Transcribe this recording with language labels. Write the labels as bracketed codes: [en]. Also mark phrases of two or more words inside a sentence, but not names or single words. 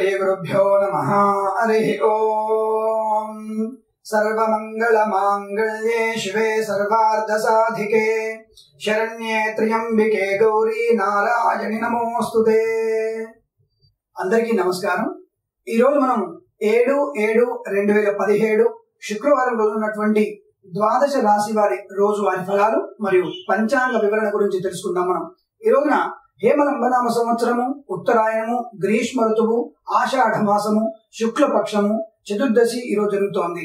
[sa] श्रीगुरुभ्यो नमः। हरिः ओम्। सर्वमङ्गलमाङ्गल्ये शिवे सर्वार्धसाधिके शरण्ये त्र्यम्बिके गौरी नारायणि नमोस्तुते। [te] అందరికీ నమస్కారం। ఈ రోజు మనం 7/7/2017 శుక్రవారం రోజు ఉన్నటువంటి ద్వాదశ రాశి వారి రోజువారీ ఫలాలు మరియు పంచాంగ వివరణ గురించి తెలుసుకుందాం। మనం ఈ రోజున హేమలంబనామ సంవత్సరము, ఉత్తరాయణము, గ్రీష్మ ఋతువు, ఆషాఢ మాసము, శుక్లపక్షము, చతుర్దశి ఈ రోజు జరుగుతోంది।